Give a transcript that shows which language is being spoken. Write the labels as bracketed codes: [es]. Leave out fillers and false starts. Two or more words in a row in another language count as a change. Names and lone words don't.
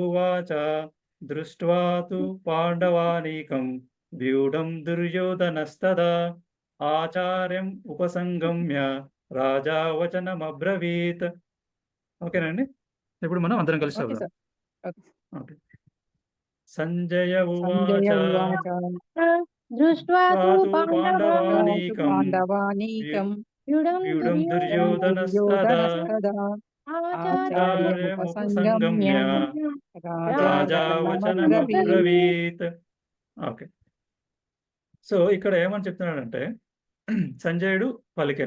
[sa] संजय उवाच दृष्ट्वा तु पांडवानीकं व्यूढं दुर्योधनस्तदा आचार्यं उपसंगम्य राजा वचनमब्रवीत्. [te] ఓకేనండి. ఇప్పుడు మనం అందరం కలిసి [en] ఓకే [te] చదువుదాం. [en] Sir. Okay. ఓకే. [sa] సంజయ సంజయ ఉవాచ ఉవాచ दृष्ट्वा तु तु पांडवानीकं పాండవానీకం వ్యూఢం వ్యూఢం దుర్యోధనస్తదా దుర్యోధనస్తదా ఆచార్యముపసంగమ్య आचार्यमुपसंगम्य राजा राजा वचनमब्रवीत्. వచనమబ్రవీత్. ఓకే. [te] సో ఇక్కడ ఏమని చెప్తున్నాడంటే సంజయుడు పలికెను.